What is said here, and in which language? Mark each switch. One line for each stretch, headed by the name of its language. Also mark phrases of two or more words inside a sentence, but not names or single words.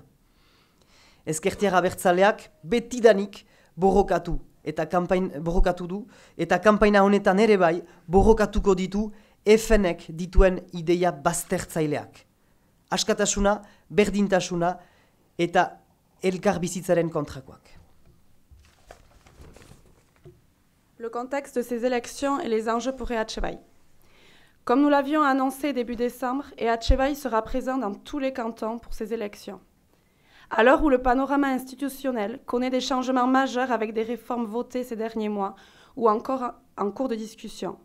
Basque: Ezkertiar abertzaleak betidanik borrokatu du eta kanpaina honetan ere bai borrokatuko ditu FNek dituen ideia baztertzaileak. Askatasuna, berdintasuna eta elkarbizitzaren kontrakoak.
French: Le contexte de ces élections et les enjeux pour EH Bai. Comme nous l'avions annoncé début décembre, EH Bai sera présent dans tous les cantons pour ces élections. À l'heure où le panorama institutionnel connaît des changements majeurs avec des réformes votées ces derniers mois ou encore en cours de discussion.